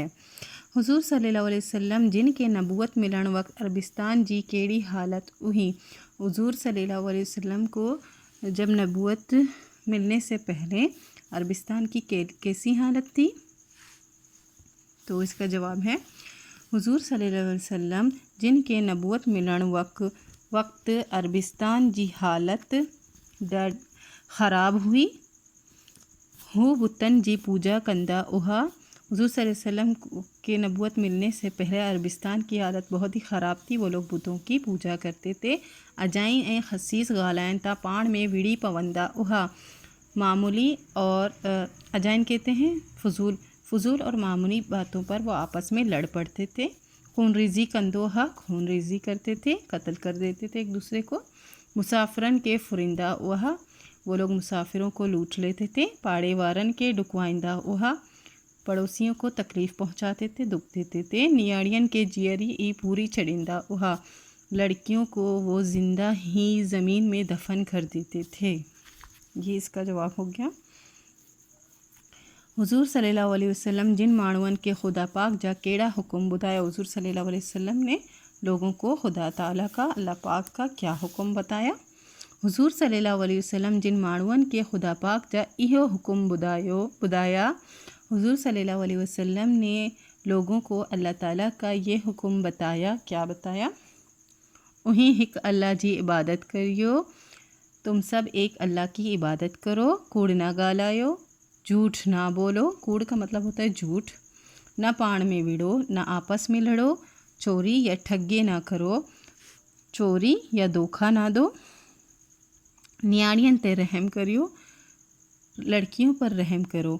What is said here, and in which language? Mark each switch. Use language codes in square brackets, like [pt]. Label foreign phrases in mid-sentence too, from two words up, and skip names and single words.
[sd] हुजूर सल्लल्लाहु अलैहि वसल्लम जिनके नबूवत मिलण वक्त अरबिस्तान जी केड़ी हालत हुई। [hi] हुजूर सल्लल्लाहु अलैहि वसल्लम को जब नबूवत मिलने से पहले अरबिस्तान की कैसी हालत थी? [sd] तो इसका जवाब है हुजूर सल्लल्लाहु अलैहि वसल्लम जिनके नबूवत मिलण वक्त अरबिस्तान जी हालत ख़राब हुई। हू बुतन जी पूजा कंदा उहा। [hi] हुजूर सल्लल्लाहु अलैहि वसल्लम के नबूवत मिलने से पहले अरबिस्तान की हालत बहुत ही ख़राब थी। वो लोग बुतों की पूजा करते थे। [sd] अजाई ऐं खसीस ॻाल्हाइनि था पाण में विड़ी पवंदा उहा। [hi] मामूली और अजाइन कहते हैं फजूल और मामूली बातों पर वो आपस में लड़ पड़ते थे। [sd] खून रेज़ी कंदो हा, [hi] खून रेज़ी करते थे, कत्ल कर देते थे एक दूसरे को। [sd] मुसाफिरन के फुरिंदा उहा, [hi] वो लोग मुसाफिरों को लूट लेते थे। [sd] पाड़े वारन के डुकवाइंदा उहा, [hi] पड़ोसियों को तकलीफ़ पहुंचाते थे, दुख देते थे। [sd] नियाड़ियन के जियरी ई पूरी चढ़िंदा उहा, [hi] लड़कियों को वो ज़िंदा ही ज़मीन में दफन कर देते थे। ये इसका जवाब हो गया। [sd] हुजूर सल्लल्लाहु अलैहि वसल्लम जिन माण्हुअन के खुदा पाक जा केड़ा हुक्म बुधाया। [hi] हुजूर सल्लल्लाहु अलैहि वसल्लम ने लोगों को खुदा ताला का, अल्लाह पाक का क्या हुक्म बताया। [sd] हुजूर सल्लल्लाहु अलैहि वसल्लम जिन माण्हुअन के खुदा पाक जा इहो हुक्म बुधाया। [hi] हुजूर सल्लल्लाहु अलैहि वसल्लम ने लोगों को अल्लाह ताला का ये हुक्म बताया। क्या बताया? [sd] उही हिक अल्लाह जी इबादत करियो। [hi] तुम सब एक अल्लाह की इबादत करो। [sd] कूड़ ना ॻाल्हायो, [hi] झूठ ना बोलो। कूड़ का मतलब होता है झूठ। [sd] ना पाण में विड़ो, [hi] ना आपस में लड़ो। [sd] चोरी या ठगे ना करो, [hi] चोरी या धोखा ना दो। [sd] नियाणियन ते रहम करियो, [hi] लड़कियों पर रहम करो।